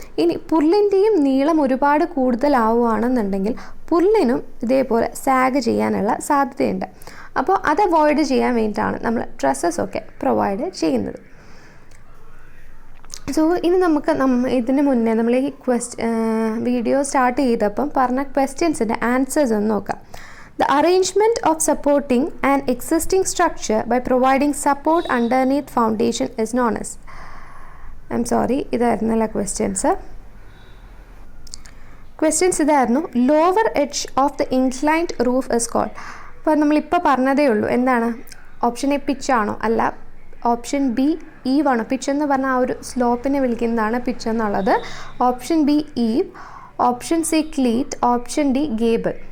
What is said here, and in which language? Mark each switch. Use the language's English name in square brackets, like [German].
[Malayalam] ഇനി പുർലിൻ്റെയും നീളം ഒരുപാട് കൂടുതലാവുകയാണെന്നുണ്ടെങ്കിൽ പുർലിനും ഇതേപോലെ സാഗ് ചെയ്യാനുള്ള സാധ്യതയുണ്ട്. അപ്പോൾ അത് അവോയ്ഡ് ചെയ്യാൻ വേണ്ടിയിട്ടാണ് നമ്മൾ ട്രസ്സസൊക്കെ പ്രൊവൈഡ് ചെയ്യുന്നത്. സോ ഇനി നമുക്ക് ഇതിന് മുന്നേ നമ്മൾ ഈ വീഡിയോ സ്റ്റാർട്ട് ചെയ്തപ്പം പറഞ്ഞ ക്വസ്റ്റ്യൻസിൻ്റെ ആൻസേഴ്സ് ഒന്ന് നോക്കാം. [English] The arrangement of supporting an existing structure by providing support underneath foundation is known as. I'm sorry, [Malayalam] ഇതായിരുന്നല്ല questions ഇതായിരുന്നു. [English] Lower edge of the inclined roof is called. [Malayalam] അപ്പോൾ നമ്മളിപ്പോൾ പറഞ്ഞതേ ഉള്ളൂ. എന്താണ്? Option A പിച്ചാണോ? അല്ല. ഓപ്ഷൻ ബി ഈവ് ആണോ? Pitch എന്ന് പറഞ്ഞാൽ ആ ഒരു സ്ലോപ്പിനെ വിളിക്കുന്നതാണ് പിച്ച് എന്നുള്ളത്. Option B eve, option C cleat, option D gable.